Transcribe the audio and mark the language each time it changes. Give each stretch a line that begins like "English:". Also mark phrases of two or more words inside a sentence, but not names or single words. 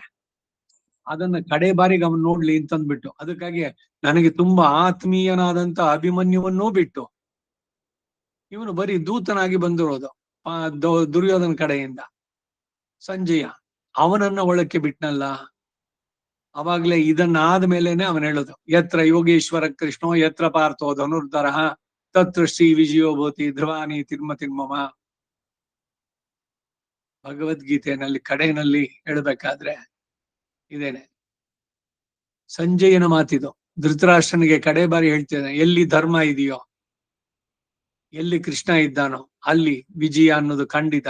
Kannada: ಅದನ್ನ ಕಡೆ ಬಾರಿಗೆ ಅವನ್ ನೋಡ್ಲಿ ಅಂತಂದ್ಬಿಟ್ಟು, ಅದಕ್ಕಾಗಿ ನನಗೆ ತುಂಬಾ ಆತ್ಮೀಯನಾದಂತ ಅಭಿಮನ್ಯುವನ್ನೂ ಬಿಟ್ಟು ಇವನು ಬರೀ ದೂತನಾಗಿ ಬಂದಿರೋದು ದುರ್ಯೋಧನ ಕಡೆಯಿಂದ ಸಂಜಯ, ಅವನನ್ನ ಒಳಕ್ಕೆ ಬಿಟ್ನಲ್ಲ. ಅವಾಗ್ಲೇ ಇದನ್ನ ಆದ್ಮೇಲೆನೆ ಅವನ್ ಹೇಳುದು,
Sanskrit: ಯತ್ರ ಯೋಗೇಶ್ವರ ಕೃಷ್ಣೋ ಯತ್ರ ಪಾರ್ಥೋ ಧನುರ್ಧರ ತತ್ರ ಶ್ರೀ ವಿಜಯೋಭೂತಿ ಧ್ರುವಾನಿ ತಿರ್ಮ ತಿರ್ಮಮ.
Kannada: ಭಗವದ್ಗೀತೆಯಲ್ಲಿ ಕಡೆಯಲ್ಲಿ ಹೇಳ್ಬೇಕಾದ್ರೆ ಇದೇನೆ ಸಂಜಯನ ಮಾತಿದು. ಧೃತರಾಷ್ಟ್ರನಿಗೆ ಕಡೆ ಬಾರಿ ಹೇಳ್ತೇನೆ, ಎಲ್ಲಿ ಧರ್ಮ ಇದೆಯೋ, ಎಲ್ಲಿ ಕೃಷ್ಣ ಇದ್ದಾನೋ ಅಲ್ಲಿ ವಿಜಯ ಅನ್ನೋದು ಖಂಡಿತ.